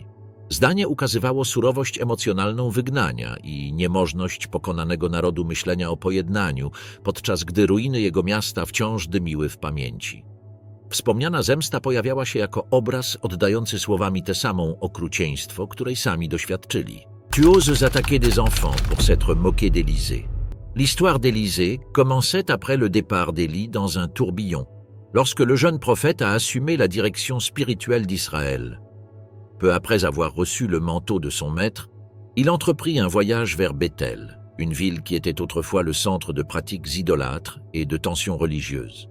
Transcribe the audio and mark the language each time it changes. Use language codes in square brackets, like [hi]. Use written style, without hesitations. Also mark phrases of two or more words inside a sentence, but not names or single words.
[pl] Zdanie ukazywało surowość emocjonalną wygnania i niemożność pokonanego narodu myślenia o pojednaniu, podczas gdy ruiny jego miasta wciąż dymiły w pamięci. Wspomniana zemsta pojawiała się jako obraz oddający słowami tę samą okrucieństwo, której sami doświadczyli. [fr] Tu oses attaquer des enfants pour s'être moqué d'Élysée. L'histoire d'Élysée commençait après le départ d'Élie dans un tourbillon, lorsque le jeune prophète a assumé la direction spirituelle d'Israël. Peu après avoir reçu le manteau de son maître, il entreprit un voyage vers Bethel, une ville qui était autrefois le centre de pratiques idolâtres et de tensions religieuses.